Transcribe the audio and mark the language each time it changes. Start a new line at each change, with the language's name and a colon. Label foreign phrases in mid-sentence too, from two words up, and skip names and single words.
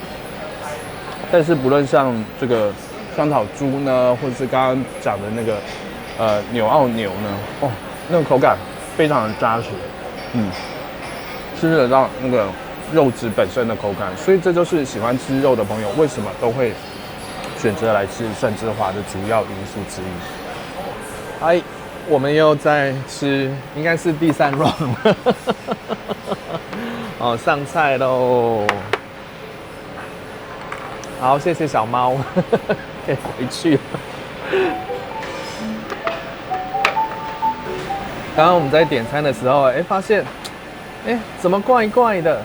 Chinese: 但是不論像這個香草豬呢，或者是剛剛講的那個紐澳牛呢，那個口感非常的扎實，吃得到那個肉質本身的口感，所以這就是喜歡吃肉的朋友為什麼都會選擇來吃蒜之華的主要因素之一。我們又在吃，應該是第3 round 上菜嘍。好，謝謝小貓，可以回去了。剛剛我們在點餐的時候，發現，怎麼怪怪的？